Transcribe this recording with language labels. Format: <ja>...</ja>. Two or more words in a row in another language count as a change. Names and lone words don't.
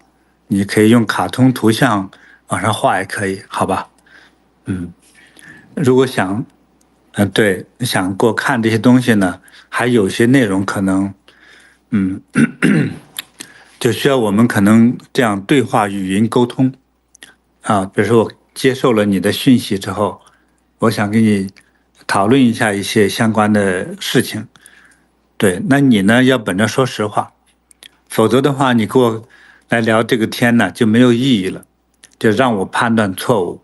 <zh>你可以用卡通圖像往上畫也可以，好吧？如果想，對，想給我看這些東西呢，還有些內容可能，就需要我們可能這樣對話語音溝通啊。比如說我接受了你的訊息之後，我想跟你討論一下一些相關的事情。對，那你呢要本着說實話，否則的話，你跟我來聊這個天呢就沒有意義了，就讓我判斷錯誤。</zh>